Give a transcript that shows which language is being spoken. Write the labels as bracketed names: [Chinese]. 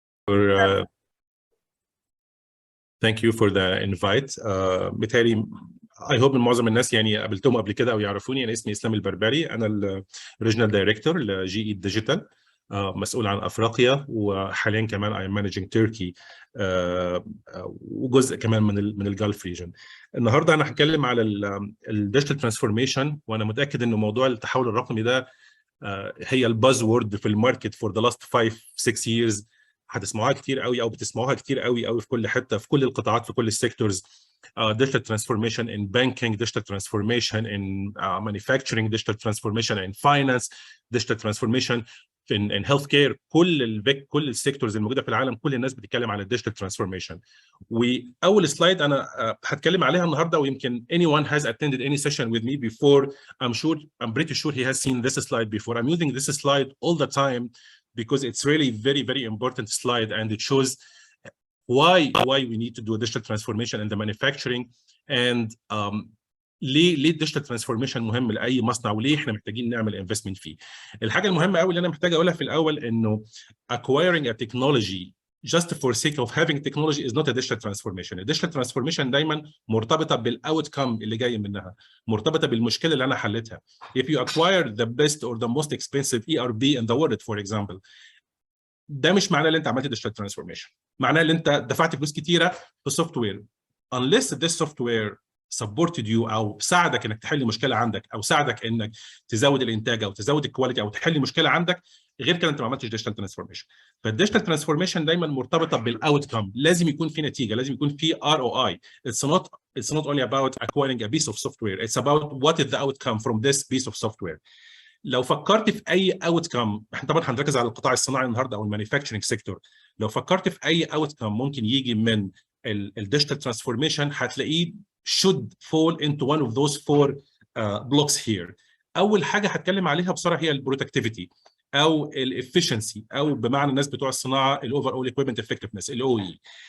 [English] for thank you for the invite. [Arabic] بالتالي [English] I hope [Arabic] ان معظم الناس يعني قابلتهم قبل كده او يعرفوني. انا اسمي اسلام البربري، انا الريجنال دايركتور لجي اي ديجيتال، مسؤول عن افريقيا، وحاليا كمان [English] I am managing Turkey [Arabic] وجزء كمان من الجلف ريجن. النهارده انا هتكلم على الديجيتال ترانسفورميشن، وانا متاكد ان موضوع التحول الرقمي ده هي الباز وورد في الماركت [English] For the last 5 6 years. [Arabic] هتسمعوها كتير قوي او بتسمعوها كتير قوي في كل حته، في كل القطاعات، في كل السيكتورز. [English] digital transformation in banking, digital transformation in manufacturing, digital transformation in finance, digital transformation in healthcare. [Arabic] كل السيكتورز الموجوده في العالم، كل الناس بتتكلم على الديجيتال ترانسفورميشن. واول سلايد انا هتكلم عليها النهارده، ويمكن [English] anyone has attended any session with me before, I'm pretty sure he has seen this slide before. I'm using this slide all the time because it's really very important slide, and it shows why we need to do a digital transformation in the manufacturing, and [Arabic] ليه الديجيتال ترانسفورميشن مهم لاي مصنع، وليه احنا محتاجين نعمل انفستمنت فيه. الحاجه المهمه قوي اللي انا محتاج اقولها في الاول انه [English] acquiring a technology just for sake of having technology is not a digital transformation. [Arabic] الديجيتال ترانسفورميشن دايما مرتبطه بالاوت كم اللي جاي منها، مرتبطه بالمشكله اللي انا حلتها. If you acquire the best or the most expensive ERP in the world for example, ده مش معناه ان انت عملت ديجيتال ترانسفورميشن، معناه ان انت دفعت فلوس كتيره في سوفت وير. [English] unless this software supported you [Arabic] او ساعدك انك تحل مشكله عندك، او ساعدك انك تزود الانتاج او تزود الكواليتي او تحل مشكله عندك، غير كده انت ما عملتش ديجيتال ترانسفورميشن. فالديجيتال ترانسفورميشن دايما مرتبطه بالاوت كم، لازم يكون في نتيجه، لازم يكون في ROI. [English] It's not only about acquiring a piece of software, it's about what is the outcome from this piece of software. [Arabic] لو فكرت في اي اوت كم، احنا طبعا هنركز على القطاع الصناعي النهارده او المانيفاكتشرنج سيكتور. لو فكرت في اي اوت كم ممكن يجي من الديجيتال ترانسفورميشن، هتلاقيه [English] should fall into one of those four blocks here. [Arabic] اول حاجه هتكلم عليها بصراحه هي البرودكتيفيتي او الافشنسي، او بمعنى الناس بتوع الصناعه الاوفر اول ايكويبمنت افكتفنس، الاو اي.